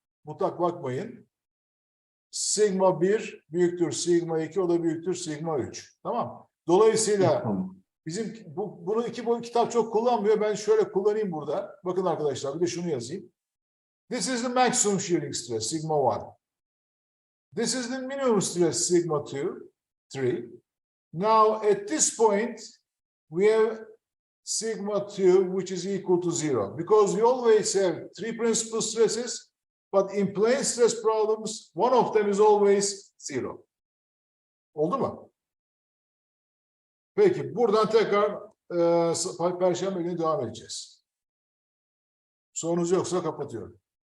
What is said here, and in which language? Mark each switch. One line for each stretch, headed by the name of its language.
Turkish: Mutlak bakmayın. Sigma 1 büyüktür sigma 2, o da büyüktür sigma 3. Tamam. Dolayısıyla Tamam. bizim bunu bu kitap çok kullanmıyor. Ben şöyle kullanayım burada. Bakın arkadaşlar, bir de şunu yazayım.
English: This is the maximum shearing stress, sigma 1. This is the minimum stress, sigma 2, 3. Now, at this point, we have sigma 2, which is equal to 0. Because we always have three principal stresses, but in plane stress problems, one of them is always 0.
Turkish: Oldu mu? Peki, buradan tekrar Perşembe günü devam edeceğiz. Sorunuz yoksa kapatıyorum.